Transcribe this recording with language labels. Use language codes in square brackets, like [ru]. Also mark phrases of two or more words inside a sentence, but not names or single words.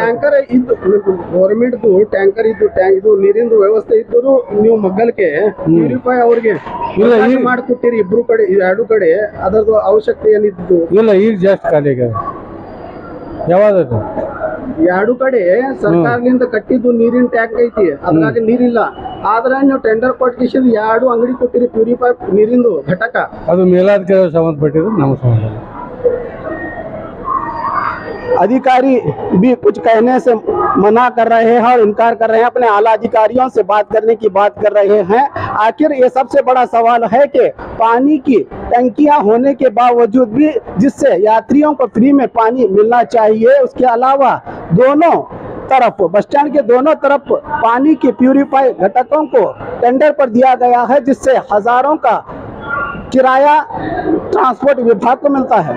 [kn] ಟ್ಯಾಂಕರ್ ಇದ್ದು [en] government tanker [kn] ಇದ್ದು ಇದು ನೀರಿಂದು ವ್ಯವಸ್ಥೆ ಇದ್ದರೂ ನೀವು ಮಗ್ಗಲ್ಗೆ ಪ್ಯೂರಿಫೈ ಅವ್ರಿಗೆ ಮಾಡಿಕೊಟ್ಟಿರಿ, ಇಬ್ರು ಕಡೆ ಎರಡು ಕಡೆ, ಅದರದ್ದು ಅವಶ್ಯಕತೆ ಏನಿದ್ದು ಇಲ್ಲ, ಈಗ ಜಾಸ್ತಿ ಖಾಲಿ ಆಗ್ಯದ। ಯಾವಾಗ ಎರಡು ಕಡೆ ಸರ್ಕಾರದಿಂದ ಕಟ್ಟಿದ್ದು ನೀರಿನ ಟ್ಯಾಂಕ್ ಐತಿ, ಅದ್ರಾಗ ನೀರಿಲ್ಲ, ಆದ್ರೆ ನೀವು ಟೆಂಡರ್ ಕೊಟ್ಟಿಸಿ 2 ಅಂಗಡಿ ಕೊಟ್ಟಿರಿ ಪ್ಯೂರಿಫೈ ನೀರಿಂದು ಘಟಕ, ಅದು ಮೇಲಾಧಿಕಾರಿ ಸಂಬಂಧಪಟ್ಟಿದ್ದು, ನಮ್ಮ ಸಂಬಂಧ। [hi] अधिकारी भी कुछ कहने से मना कर रहे हैं और इनकार कर रहे हैं, अपने आला अधिकारियों से बात करने की बात कर रहे हैं। आखिर ये सबसे बड़ा सवाल है कि पानी की टंकियां होने के बावजूद भी जिससे यात्रियों को फ्री में पानी मिलना चाहिए, उसके अलावा दोनों तरफ बस स्टैंड के दोनों तरफ पानी के प्यूरिफाई घटकों को टेंडर पर दिया गया है, जिससे हजारों का किराया ट्रांसपोर्ट विभाग को मिलता है।